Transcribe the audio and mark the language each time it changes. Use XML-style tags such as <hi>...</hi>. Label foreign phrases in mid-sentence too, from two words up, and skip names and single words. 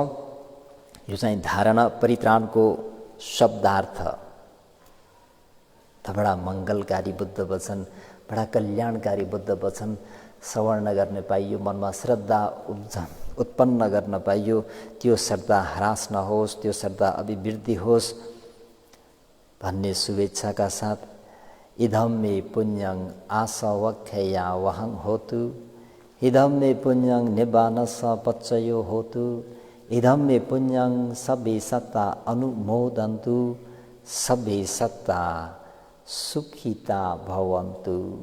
<ne>यो चाहिँ धारणा परित्राणको शब्दार्थ त बडा मङ्गलकारी बुद्ध वचन, बडा कल्याणकारी बुद्ध वचन श्रवण गर्न पाइयो, मनमा श्रद्धा उत्पन्न गर्न पाइयो। त्यो श्रद्धा ह्रास नहोस्, त्यो श्रद्धा अभिवृद्धि होस् भन्ने शुभेच्छाका साथ</ne> <pi>इदं मे पुण्यं आसवख्यया वहं होतु, इदं मे पुण्यं निब्बानस पच्चयो होतु, इदं मे पुण्यं सब्बे सत्ता अनुमोदन्तु, सब्बे सत्ता सुखिता भवन्तु।</pi>